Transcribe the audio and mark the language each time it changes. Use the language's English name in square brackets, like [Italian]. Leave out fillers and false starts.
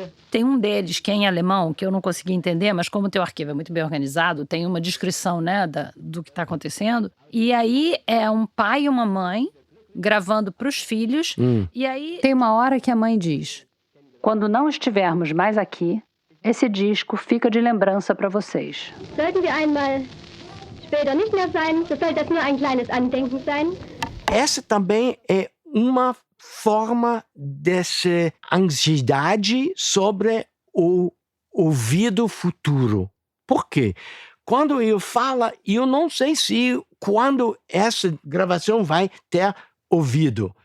[Portuguese] Tem um deles que é em alemão, que eu não consegui entender, mas como o teu arquivo é muito bem organizado, tem uma descrição, né, do que está acontecendo. E aí é um pai e uma mãe gravando para os filhos. E aí tem uma hora que a mãe diz: quando não estivermos mais aqui, esse disco fica de lembrança para vocês. [German] Sollten wir einmal später nicht mehr sein, so soll das nur ein kleines Andenken sein. [Portuguese] Essa também é uma forma dessa ansiedade sobre o ouvido futuro. Por quê? Quando eu falo, eu não sei se quando essa gravação vai ter ouvido.